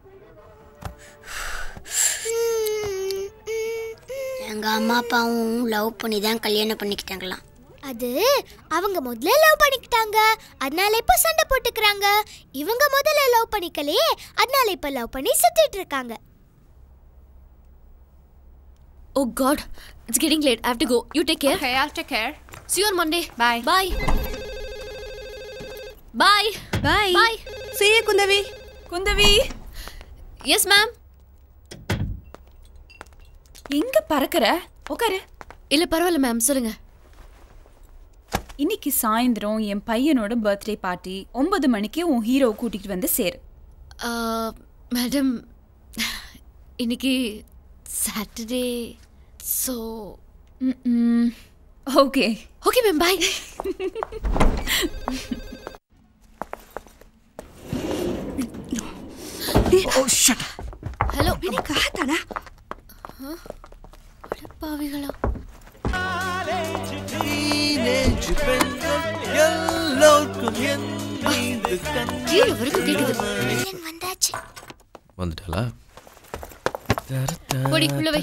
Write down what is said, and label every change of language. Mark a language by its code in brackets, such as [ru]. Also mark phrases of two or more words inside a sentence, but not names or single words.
[ta] எங்க அம்மா அப்பாவும் லவ் பண்ணி தான் கல்யாணம் பண்ணிக்கிட்டாங்களாம். அது அவங்க முதல்ல லவ் பண்ணிக்கிட்டாங்க, அதனால இப்போ சண்டை போட்டுக்கிறாங்க. இவங்க முதல்ல லவ் பண்ணிக்கலையே, அதனால இப்போ லவ் பண்ணி சுத்திட்டு இருக்காங்க. [en] Oh God, it's getting late. I have to go. You take care. Okay, I'll take care. See you on Monday. Bye. Bye. Bye. Bye. Bye. See you, Kundavi. Kundavi. Yes, ma'am. [ta] எங்க பறக்கற? உட்காரு. இல்ல பரவாயில்ல மேம், சொல்லுங்க. இன்னைக்கு சாயந்தரம் என் பையனோட [en] birthday party [ta] 9 மணிக்கு உன் ஹீரோ கூட்டிட்டு வந்து சேரு. மேடம், இன்னைக்கு சாட்டர்டே, ஸோ ஓகே [en] Okay ma'am, bye. Oh shit. [ta] ஹலோ, [hi] मैंने कहा था ना. [ta] பாவிகளா. கீழே வரைக்கும் கேக்குது. வந்தாச்சு. வந்துட்டாளா? பொடி உள்ள வை.